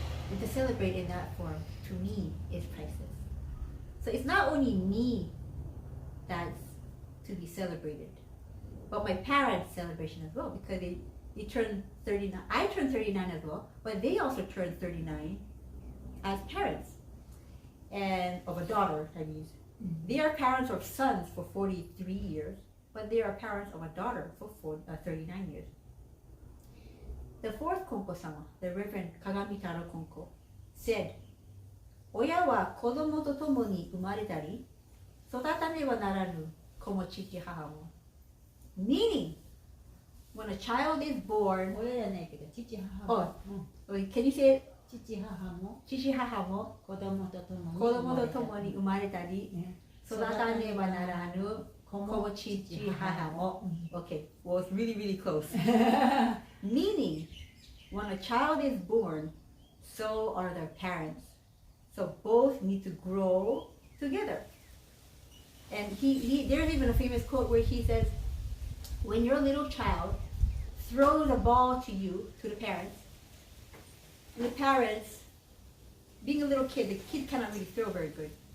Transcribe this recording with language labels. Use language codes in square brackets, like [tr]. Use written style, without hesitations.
[en] And to celebrate in that form, to me, is priceless. So it's not only me that's to be celebrated, but my parents' celebration as well, because they turned 39. I turned 39 as well, but they also turned 39 as parents, and of a daughter, that means. They are parents of sons for 43 years, but they are parents of a daughter for 39 years. The fourth Konko-sama, the Reverend Kagamitaro Konko, said, [ja] 親は子供と共に生まれたり、育たねばならぬ子も父母も。 [en] Meaning, when a child is born, [ja] 親じゃないけど、父母 oh, も、 [en] can you say it? [ja] 父母も、父母も子供と共に子供と共に生まれたり、育たねばならぬ子も父母も。 [en] Okay, well it's really, really close. Meaning, when a child is born, so are their parents. So both need to grow together. And there's even a famous quote where he says, when your little child throws a ball to you, to the parents, and the parents, being a little kid, the kid cannot really throw very good.